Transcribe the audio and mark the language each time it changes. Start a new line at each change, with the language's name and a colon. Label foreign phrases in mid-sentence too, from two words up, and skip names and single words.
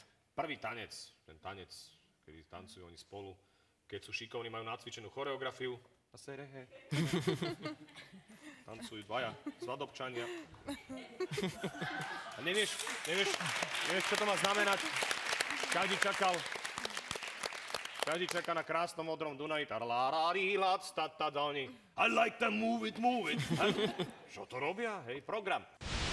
Slovak: Prvý tanec, ten tanec, kedy tancujú oni spolu, keď sú šikovní, majú nacvičenú choreografiu. A serehe. Tancujú dvaja svadobčania. A nevieš, čo to má znamenať? Každý čaká na krásnom modrom Dunaji.
English: I like to move it.
Slovak: Čo to robia? Hej, program.